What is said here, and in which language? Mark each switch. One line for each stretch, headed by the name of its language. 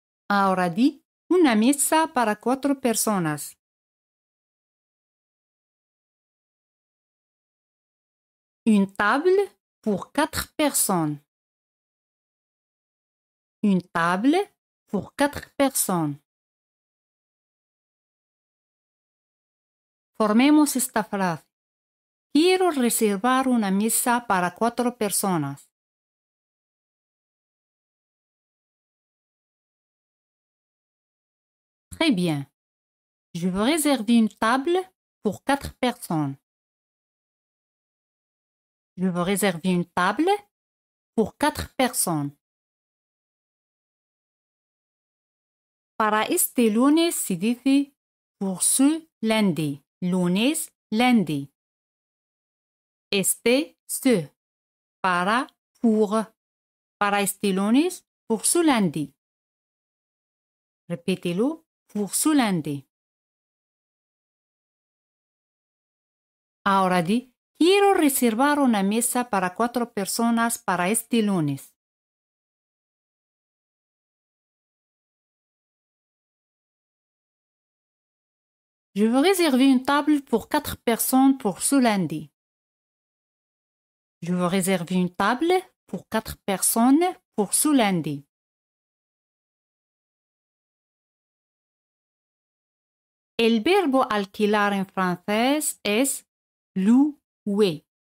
Spanish: Ahora di una mesa para 4 personas.
French: Une table pour 4 personnes. Une table pour 4 personnes.
Spanish: Formemos esta frase. Quiero reservar una mesa para 4 personas.
French: Très bien. Je veux réserver une table pour 4 personnes. Je veux réserver une table pour 4 personnes.
Spanish: Para este lunes se dice
French: pour ce lundi.
Spanish: Lunes, lundi. Este, ce. Para, pour. Para este lunes,
French: pour ce lundi. Répétez-le, pour ce lundi.
Spanish: Ahora di, quiero reservar una mesa para 4 personas para este lunes.
French: Je veux réserver une table pour 4 personnes pour ce lundi. Je veux réserver une table pour 4 personnes pour ce lundi.
Spanish: El verbo alquilar en francés es louer.